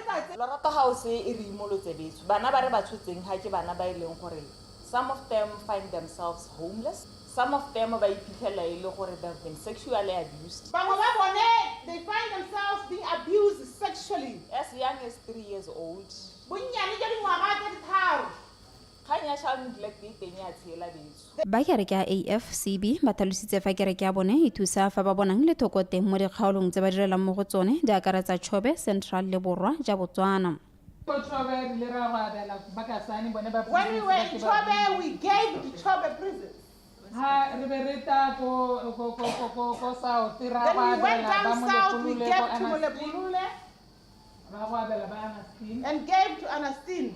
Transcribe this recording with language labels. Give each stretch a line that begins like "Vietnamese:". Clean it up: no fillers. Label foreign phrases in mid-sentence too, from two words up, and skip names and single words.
English: Some of them find themselves homeless. Some of them have been sexually abused. They find themselves being abused sexually. As young as 3 years old.
Tswana: Ba kereke ya AFCB ba tlhalositse fa kereke ya bone e thusa fa ba bonang le thoko teng mo dikgaolong tse ba direlang mo go tsone di akaretsa Chobe, Central le Borwa ja Botswana.
English: When we were in Chobe, we gave to Chobe prisons. Then we went down south, we gave to Mulebulule and gave to Anastine.